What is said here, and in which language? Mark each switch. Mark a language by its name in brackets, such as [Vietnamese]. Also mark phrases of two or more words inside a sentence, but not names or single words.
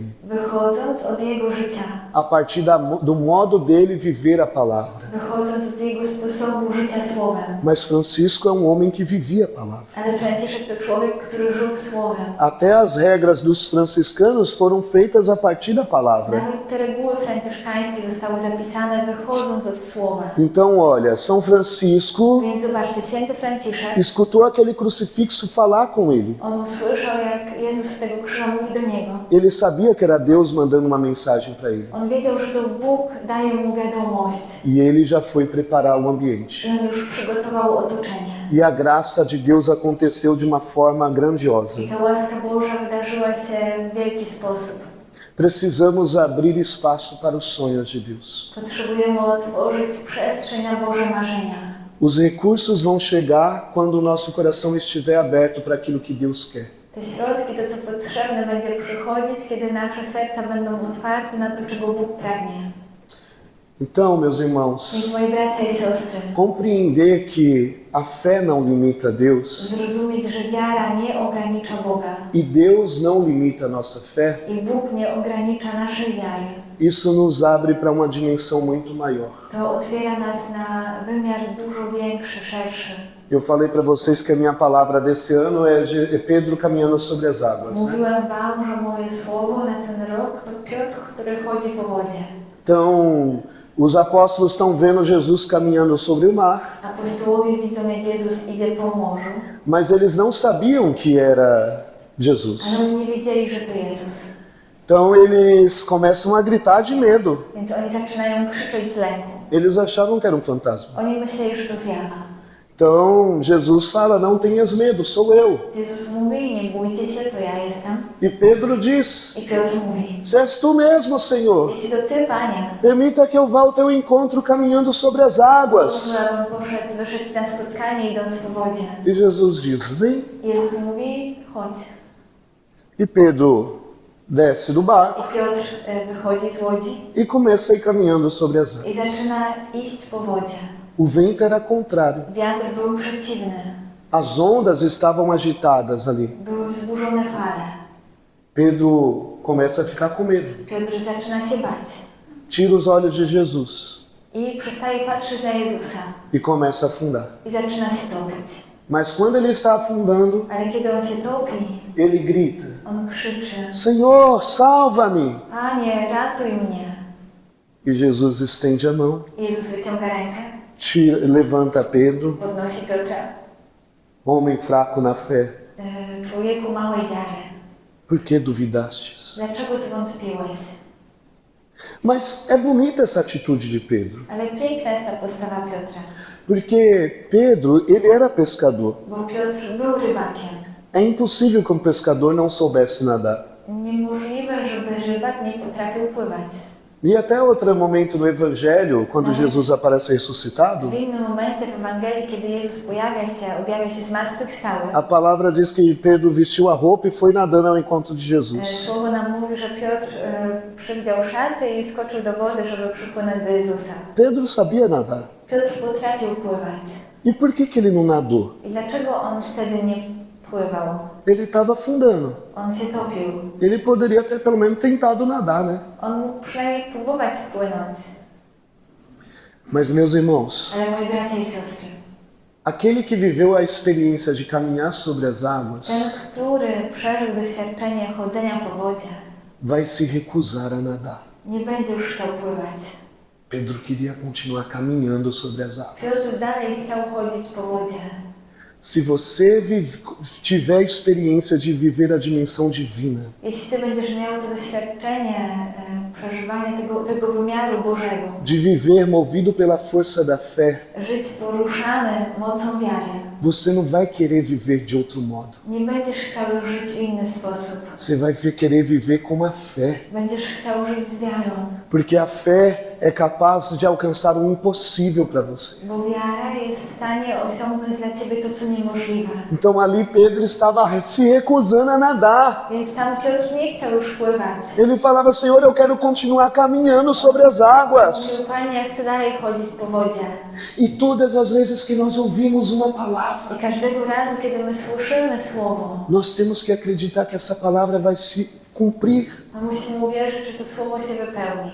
[Polish] Wychodząc od jego życia, [Portuguese] a partir do modo dele viver a palavra. [Polish] wychodząc z jego sposobu życia słowem. [Portuguese] Mas Francisco é um homem que vivia a palavra. [Polish] Ale Franciszek to człowiek, który żył słowem. [Portuguese] Até as regras dos franciscanos foram feitas a partir da palavra. [Polish] Nawet te reguły franciszkańskie zostały zapisane wychodząc od słowa. [Portuguese] Então, olha, São Francisco [Polish] Więc zobaczcie, święty Franciszek, [Portuguese] escutou aquele crucifixo falar com ele. [Polish] on usłyszał, jak Jezus z tego krzyża mówi do niego. [Portuguese] Ele sabia que era Deus mandando uma mensagem para ele. [Polish] On wiedział, że to Bóg daje mu wiadomość. [Portuguese] E ele já foi preparar o ambiente. [Polish] I on już przygotował otoczenie. [Portuguese] E a graça de Deus aconteceu de uma forma grandiosa. [Polish] I ta łaska Boża wydarzyła się w wielki sposób. [Portuguese] Precisamos abrir espaço para os sonhos de Deus. [Polish] Potrzebujemy otworzyć przestrzeń na Boże marzenia. [Portuguese] Os recursos vão chegar quando o nosso coração estiver aberto para aquilo que Deus quer. [Polish] Te środki, to co potrzebne, będzie przychodzić, kiedy nasze serca będą otwarte na to, czego Bóg pragnie. [Portuguese] Então, meus irmãos, [Polish] Więc moi bracia i siostry, [Portuguese] compreender que a fé não limita Deus [Polish] zrozumieć, że wiara nie ogranicza Boga [Portuguese] e Deus não limita a nossa fé, [Polish] i Bóg nie ogranicza naszej wiary, [Portuguese] isso nos abre para uma dimensão muito maior. [Polish] to otwiera nas na wymiar dużo większy, szerszy. [Portuguese] Eu falei para vocês que a minha palavra desse ano é Pedro caminhando sobre as águas, né? [Polish] Mówiłem wam, że moje słowo na ten rok to Piotr, który chodzi po wodzie. [Portuguese] Então, os apóstolos estão vendo Jesus caminhando sobre o mar, [Polish] Apostołowie widzą, jak Jezus idzie po morzu, [Portuguese] mas eles não sabiam que era Jesus. [Polish] ale oni nie wiedzieli, że to Jezus. [Portuguese] Então, eles começam a gritar de medo. [Polish] Więc oni zaczynają krzyczeć z lęku. [Portuguese] Eles achavam que era um fantasma. [Polish] Oni myśleli, że to zjawa. [Portuguese] Então Jesus fala, não tenhas medo, sou eu. [Polish] Jezus mówi, nie bójcie się, to ja jestem. [Portuguese] E Pedro diz, [Polish] I Piotr mówi, [Portuguese] se és tu mesmo, Senhor. [Polish] jeśli to Ty, Panie, [Portuguese] Permita que eu vá ao teu encontro caminhando sobre as águas. [Polish] wyszedł na spotkanie idąc po wodzie. [Portuguese] E Jesus diz, vem. [Polish] Jezus mówi, chodź. [Portuguese] E Pedro desce do barco [Polish] I Piotr wychodzi z łodzi [Portuguese] e começa a ir caminhando sobre as [Polish] i [Portuguese] águas. [Polish] zaczyna iść po wodzie. [Portuguese] O vento era contrário. [Polish] Wiatr był przeciwny. [Portuguese] As ondas estavam agitadas ali. [Polish] Były wzburzone fale. [Portuguese] Pedro começa a ficar com medo. [Polish] Piotr zaczyna się bać. [Portuguese] Tira os olhos de Jesus [Polish] I przestaje patrzeć na Jezusa. [Portuguese] e começa a afundar. [Polish] I zaczyna się topić. [Portuguese] Mas quando ele está afundando, [Polish] Ale kiedy on się topi, [Portuguese] ele grita, [Polish] on krzyczy, [Portuguese] Senhor, salva-me! [Polish] Panie, ratuj mnie. [Portuguese] E Jesus estende a mão, [Polish] Jezus wyciąga rękę, [Portuguese] levanta Pedro, [Polish] podnosi Piotra. [Portuguese] homem fraco na fé. [Polish] Człowieku małej wiary, [Portuguese] Por que duvidastes? [Polish] dlaczego zwątpiłeś? [Portuguese] Mas é bonita essa atitude de Pedro, [Polish] Ale piękna jest ta postawa Piotra, [Portuguese] porque Pedro, ele era pescador. [Polish] bo Piotr był rybakiem. [Portuguese] É impossível que um pescador não soubesse nadar. [Polish] Niemożliwe, żeby rybak nie potrafił pływać. [Portuguese] E até outro momento no Evangelho, quando Jesus aparece ressuscitado, [Polish] W innym momencie w Ewangelii, kiedy Jezus objawia się zmartwychwstały, [Portuguese] a palavra diz que Pedro vestiu a roupa e foi nadando ao encontro de Jesus. [Polish] Słowo nam mówi, że Piotr przywdział szaty i skoczył do wody, żeby przypłynąć do Jezusa. [Portuguese] Pedro sabia nadar. [Polish] Piotr potrafił pływać. [Portuguese] E por que ele não nadou? [Polish] I dlaczego on wtedy nie pływał? [Portuguese] Ele estava afundando. [Polish] On się topił. [Portuguese] Ele poderia ter pelo menos tentado nadar, né? [Polish] On mógł przynajmniej próbować płynąć. [Portuguese] Mas, meus irmãos, [Polish] Ale moi bracia i siostry, [Portuguese] aquele que viveu a experiência de caminhar sobre as águas [Polish] ten, który przeżył doświadczenie chodzenia po wodzie, [Portuguese] vai se recusar a nadar. [Polish] nie będzie już chciał pływać. [Portuguese] Pedro queria continuar caminhando sobre as águas. [Polish] Piotr dalej chciał chodzić po wodzie. [Portuguese] Se você tiver a experiência de viver a dimensão divina, [Polish] Jeśli Ty będziesz miał to doświadczenie przeżywania tego wymiaru Bożego, [Portuguese] de viver movido pela força da fé, [Polish] żyć poruszany mocą wiary, [Portuguese] você não vai querer viver de outro modo. [Polish] nie będziesz chciał już żyć w inny sposób. [Portuguese] Você vai querer viver com a fé, [Polish] Będziesz chciał żyć z wiarą, [Portuguese] porque a fé é capaz de alcançar o impossível para você. [Polish] bo wiara jest w stanie osiągnąć dla Ciebie to, co niemożliwe. [Portuguese] Então ali Pedro estava se recusando a nadar. [Polish] Więc tam Piotr nie chciał już pływać. [Portuguese] Ele falava, Senhor, eu quero continuar caminhando sobre as águas. [Polish] Mówił, Panie, ja chcę dalej chodzić po wodzie. [Portuguese] E todas as vezes que nós ouvimos uma palavra, [Polish] I każdego razu, kiedy my słyszymy Słowo, [Portuguese] nós temos que acreditar que essa palavra vai se cumprir. [Polish] to musimy uwierzyć, że to Słowo się wypełni.